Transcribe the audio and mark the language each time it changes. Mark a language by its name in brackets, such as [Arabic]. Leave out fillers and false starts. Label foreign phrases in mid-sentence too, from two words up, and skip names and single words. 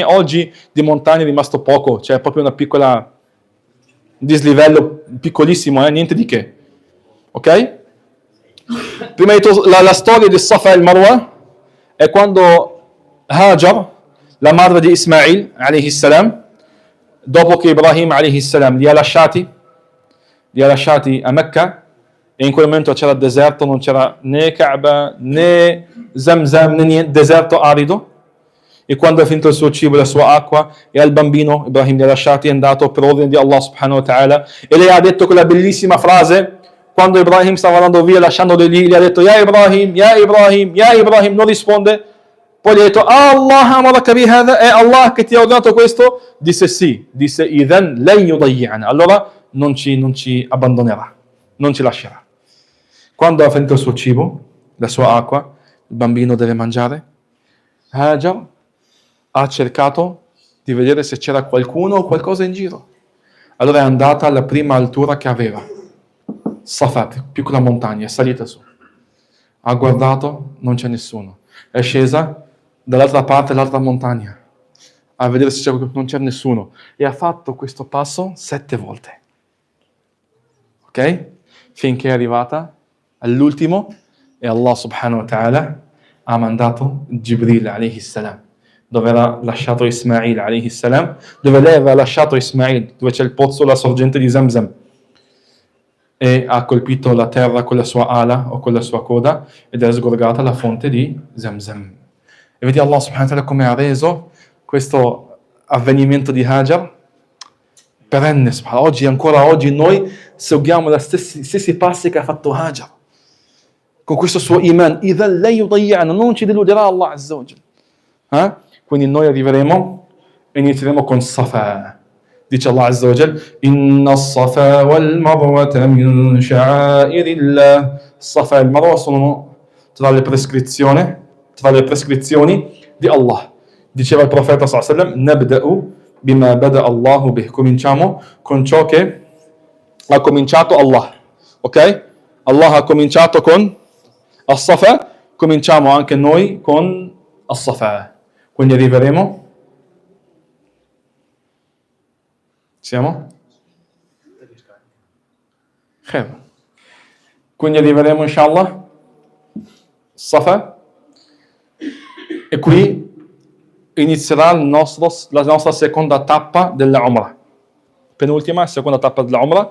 [Italian] Oggi di montagne è rimasto poco, cioè proprio una piccola dislivello piccolissimo, niente di che. Ok? Prima di tutto, la storia di Safa e il Marwa è quando Hajar, la madre di Ismail, [Arabic] عليه السلام, [Italian] dopo che Ibrahim, [Arabic] عليه السلام, [Italian] li ha lasciati a Mecca, e in quel momento c'era il deserto, non c'era né Kaaba, né Zamzam, né niente, deserto arido. E quando ha finito il suo cibo e la sua acqua, e al bambino Ibrahim li ha lasciati, è andato per ordine di [Arabic] الله سبحانه وتعالى, [Italian] e lei ha detto quella bellissima frase, quando Ibrahim stava andando via, lasciandoli lì, gli ha detto, [Arabic] يا إبراهيم، يا إبراهيم، يا إبراهيم, [Italian] non risponde. Poi gli ha detto, [Arabic] آلله أمرك بهذا, [Italian] è Allah che ti ha ordinato questo? Disse sì, disse, [Arabic] إذن لن يضيعنا, [Italian] allora non ci abbandonerà, non ci lascerà. Quando ha finito il suo cibo, la sua acqua, il bambino deve mangiare, Hajar ha cercato di vedere se c'era qualcuno o qualcosa in giro. Allora è andata alla prima altura che aveva, Safa, piccola montagna, è salita su. Ha guardato, non c'è nessuno. È scesa dall'altra parte, l'altra montagna, a vedere se non c'è nessuno. E ha fatto questo passo 7 volte. Ok? Finché è arrivata all'ultimo e [Arabic] الله سبحانه وتعالى [Italian] ha mandato Jibril [Arabic] عليه السلام, [Italian] dove era lasciato Ismail [Arabic] عليه السلام, [Italian] dove lei aveva lasciato Ismail, dove c'è il pozzo, la sorgente di Zamzam, e ha colpito la terra con la sua ala o con la sua coda ed è sgorgata la fonte di Zamzam. E vedi [Arabic] الله سبحانه وتعالى [Italian] come ha reso questo avvenimento di Hajar perenne. Ancora oggi noi seguiamo gli stessi passi che ha fatto Hajar, con questo suo iman, [Arabic] إذن لا يضيعنا, [Italian] non ci deluderà [Arabic] الله عز وجل. [Italian] Quindi noi arriveremo e inizieremo con Safa. [Arabic] Dice الله عز وجل، إن الصفا والمروة من شعائر الله. [Italian] Safa e il Marwa sono tra le prescrizioni di Allah. Diceva il profeta [Arabic] صلى الله عليه وسلم، نبدأ بما بدأ الله به. [Italian] Cominciamo con ciò che ha cominciato Allah. Ok? Allah ha cominciato con As-Safa, cominciamo anche noi con As-Safa. Quindi arriveremo. Siamo? Khair. Quindi arriveremo inshallah Safa, e qui inizierà la nostra seconda tappa della Umrah, penultima seconda tappa della Umrah.